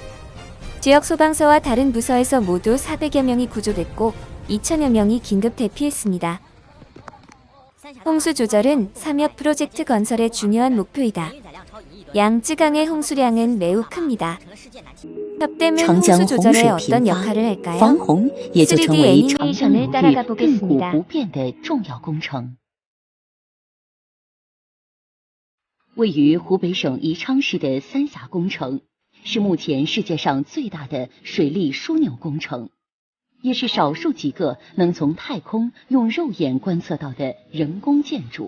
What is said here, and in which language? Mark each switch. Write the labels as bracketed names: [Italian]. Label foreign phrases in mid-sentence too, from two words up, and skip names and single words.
[Korean] 지역 소방서와 다른 부서에서 모두 400여 명이 구조됐고 2천여 명이 긴급 대피했습니다. 홍수 조절은 삼엽 프로젝트 건설의 중요한 목표이다. 양쯔강의 홍수량은 매우 큽니다. 협댐은 홍수 조절에 어떤 역할을 할까요? 3D 애니메이션을 따라가 보겠습니다. [Chinese] 位于湖北省宜昌市的三峡工程是目前世界上最大的水利枢纽工程，也是少数几个能从太空用肉眼观测到的人工建筑。